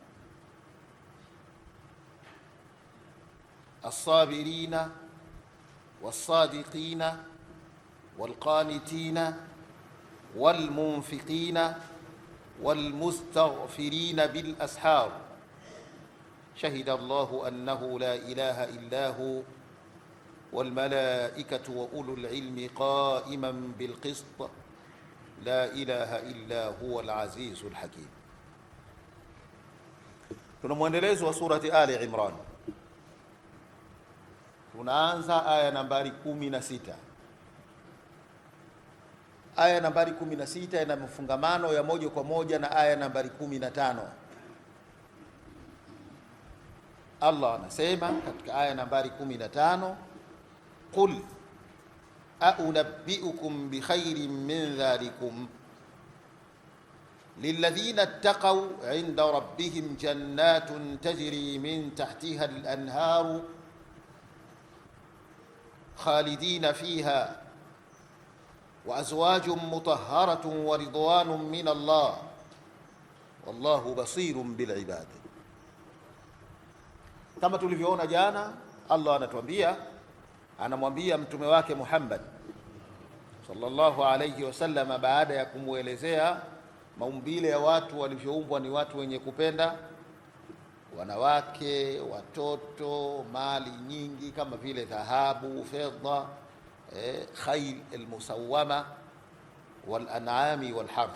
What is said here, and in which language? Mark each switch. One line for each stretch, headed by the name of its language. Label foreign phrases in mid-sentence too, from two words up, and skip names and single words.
Arabic: الصابرين والصادقين والقانتين والمنفقين والمستغفرين بالأسحار، شهد الله أنه لا إله إلا هو والملائكة وأولو العلم قائما بالقسط، لا إله إلا هو العزيز الحكيم.
Swahili: Tuna mwendelezo wa surati Ali Imran. Tunaanza aya nambari 16. Aya nambari 16 ina mfungamano ya moja kwa moja na aya nambari 15. Allah anasema katika aya nambari 15,
Arabic: قل أؤنبئكم بخير من ذلكم للذين اتقوا عند ربهم جنات تجري من تحتها الأنهار خالدين فيها وأزواج مطهرة ورضوان من الله والله بصير بالعباد.
Swahili: Kama tulivyoona jana, Allah anatuambia, anamwambia mtume wake Muhammad
Arabic: صلى الله عليه وسلم,
Swahili: baada ya kumwelezea maumbile ya watu walivyoumbwa, ni watu wenye kupenda wanawake, watoto, mali nyingi kama vile dhahabu, fedha,
Arabic: خيل المسومة والأنعام والحرث.